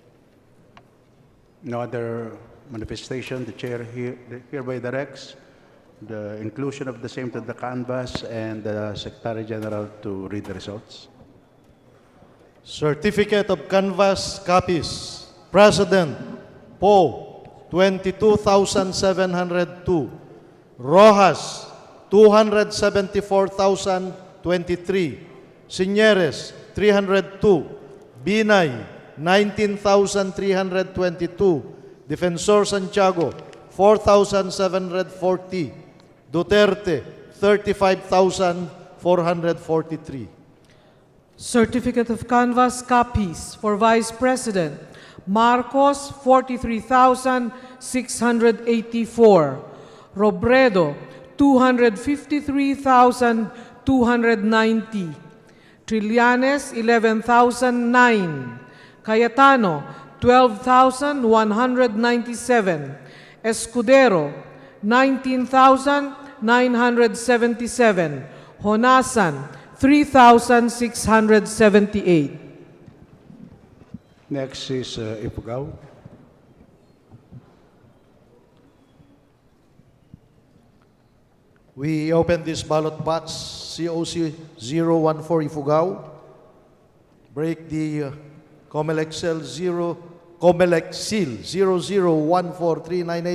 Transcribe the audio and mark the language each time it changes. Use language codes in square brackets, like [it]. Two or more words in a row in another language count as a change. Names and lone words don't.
[en] No other manifestation. The chair hereby directs the inclusion of the same to the canvas and the Secretary General to read the results. Certificate of Canvas copies. President, Poe, 22,702. Rojas, 274,023. Signeres, 302. Binay, 19,322. Defensor Santiago, 4,740. Duterte, 35,443. Certificate of Canvas copies for Vice President. Marcos, 43,684. Robredo, 253,290. Trillanes, 11,009. Cayetano, 12,197. Escudero, 19,977. Honasan, 3,678. Next is Ifugao. We open this ballot box, COC 014 Ifugao. Break the Comelec Seal 0014398.